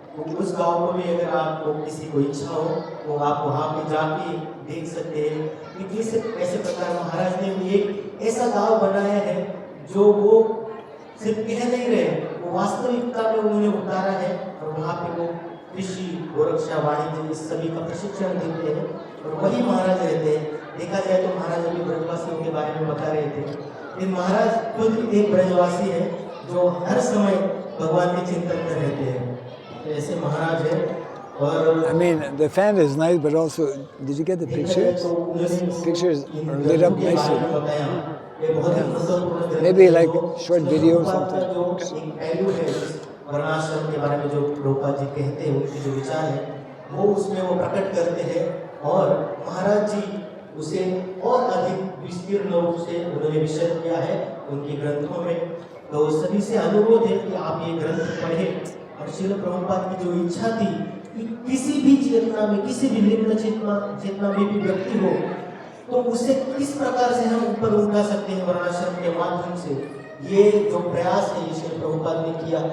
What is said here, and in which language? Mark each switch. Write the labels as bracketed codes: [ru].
[hi] तो उस गांव को भी अगर आपको किसी को इच्छा हो तो आप वहाँ पे जाके देख सकते हैं कि किस ऐसे प्रकार महाराज ने भी एक ऐसा गांव बनाया है जो वो सिर्फ कह नहीं रहे, वो वास्तविकता में उन्होंने उतारा है और वहाँ पे वो कृषि, गोरक्षा, वाणिज्य इस सभी का प्रशिक्षण देते हैं और वही महाराज रहते हैं। देखा जाए तो महाराज अभी ब्रजवासियों के बारे में बता रहे थे, फिर महाराज खुद एक ब्रजवासी है जो हर समय भगवान के चिंतन में रहते हैं। ऐसे महाराज है। और [en] I mean, the fan is nice, but also, did you get the pictures? Pictures are lit up nicely. Maybe like short video or something. [hi] वर्णाश्रम के बारे में जो प्रभुपाद जी कहते हैं, उनके जो विचार है वो उसमें वो प्रकट करते हैं और महाराज जी उसे और अधिक विस्तीर्ण रूप से उन्होंने विषय किया है उनके ग्रंथों में। तो सभी से अनुरोध है कि आप ये ग्रंथ पढ़ें। और श्रील प्रभुपाद की जो इच्छा थी कि किसी भी चेतना में, किसी भी लिंग चेतना में भी व्यक्ति हो तो उसे किस प्रकार से हम ऊपर उठा सकते हैं वर्णाश्रम के माध्यम से, ये जो प्रयास है ये श्री प्रभुपाद ने किया।